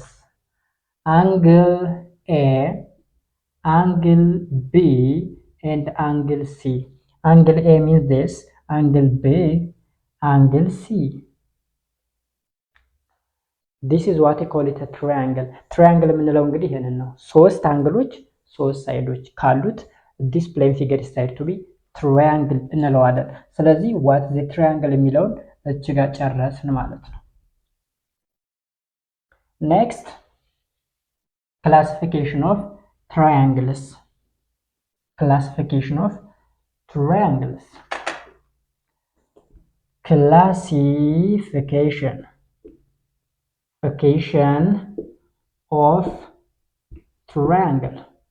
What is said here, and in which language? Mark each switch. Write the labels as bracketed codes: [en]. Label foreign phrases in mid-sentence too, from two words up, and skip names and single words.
[en] Angle A, angle B, and angle C. Angle A means this, angle B, angle C. This is what I call it a triangle. Triangle [am] የምንለው እንግዲህ ይሄንን ነው። 3 አንግሎች 3 ሳይዶች ካሉት [en] this plane figure is said to be triangle [am] እንለዋለን። ስለዚህ [en] what is the triangle [am] የሚለውን እዚህ ጋር ጨረስን ማለት ነው። [en] Next, classification of triangles. Classification of triangles. Classification of triangle.